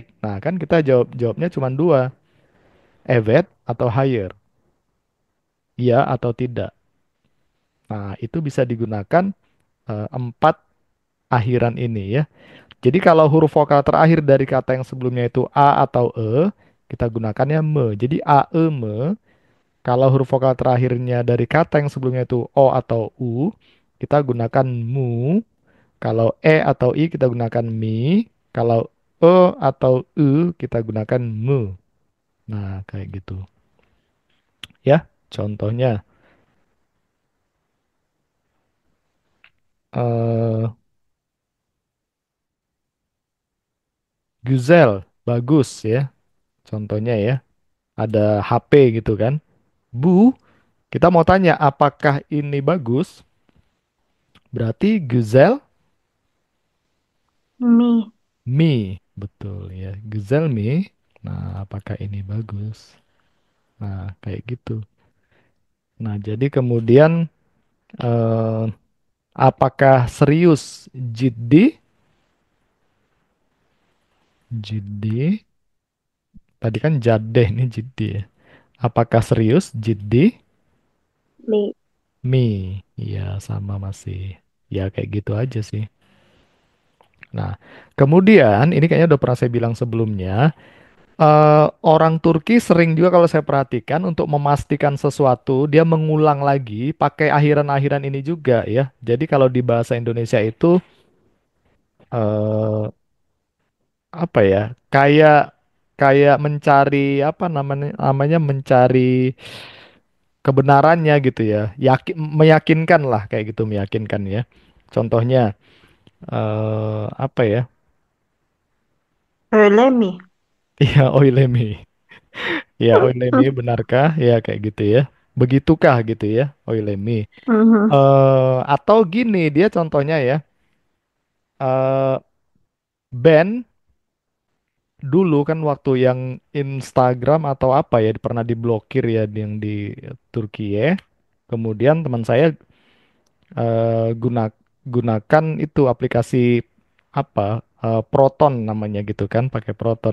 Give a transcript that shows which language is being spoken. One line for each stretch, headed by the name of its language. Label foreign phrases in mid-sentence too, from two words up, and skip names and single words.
Indonesian: Nah, kan kita jawabnya cuma dua, evet atau hayır, iya atau tidak. Nah, itu bisa digunakan empat akhiran ini ya. Jadi kalau huruf vokal terakhir dari kata yang sebelumnya itu a atau e, kita gunakannya me. Jadi a, e, me. Kalau huruf vokal terakhirnya dari kata yang sebelumnya itu o atau u, kita gunakan mu. Kalau e atau i kita gunakan mi. Kalau e atau u kita gunakan mu. Nah, kayak gitu. Ya, contohnya eh güzel, bagus ya. Contohnya ya, ada HP gitu kan. Bu, kita mau tanya apakah ini bagus? Berarti güzel
Turkish: Mi.
Indonesian: mi. Betul ya,
Turkish: güzel mi.
Indonesian: Nah, apakah ini bagus? Nah, kayak gitu. Nah, jadi kemudian eh, apakah serius jiddi?
Turkish: Jiddi.
Indonesian: Tadi kan jadeh ini jiddi ya. Apakah serius jiddi?
Turkish: Mi. Mi.
Indonesian: Iya, sama masih. Ya, kayak gitu aja sih. Nah, kemudian ini kayaknya udah pernah saya bilang sebelumnya. Orang Turki sering juga kalau saya perhatikan untuk memastikan sesuatu, dia mengulang lagi pakai akhiran-akhiran ini juga ya. Jadi kalau di bahasa Indonesia itu eh, apa ya? Kayak kayak mencari apa namanya namanya mencari kebenarannya gitu ya. Meyakinkan lah kayak gitu meyakinkan ya. Contohnya apa ya?
Turkish: Öyle mi?
Indonesian: Iya, oilemi. Ya, oilemi benarkah? Ya kayak gitu ya. Begitukah gitu ya,
Turkish: oilemi. Hı hı.
Indonesian: Atau gini dia contohnya ya, eh band dulu kan waktu yang Instagram atau apa ya pernah diblokir ya yang di Turki ya. Kemudian teman saya gunakan itu aplikasi apa Proton namanya gitu kan, pakai Proton.